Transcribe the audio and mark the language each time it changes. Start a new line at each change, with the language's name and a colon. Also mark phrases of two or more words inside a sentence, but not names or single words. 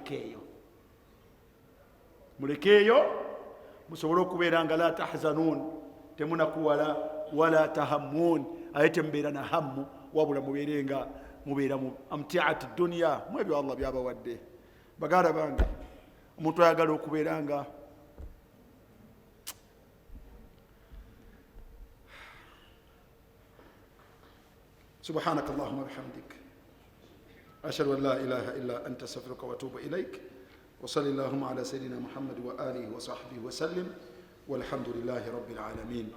Ganda: mulekeeyo musobole okubeera nga
Arabic: لا تحزنون
Ganda: temunakuwala
Arabic: ولا تهمون
Ganda: aye temubeera na hammu wabula mubeere nga mubeera mu
Arabic: أمتعة الدنيا
Ganda: mu ebyo Allah byabawadde baganda bange omuntu ayagala okubeera nga
Arabic: سبحانك اللهم وبحمدك أشهد أن لا إله إلا أنت أستغفرك وأتوب إليك وصلى اللهم على سيدنا محمد وآله وصحبه وسلم والحمد لله رب العالمين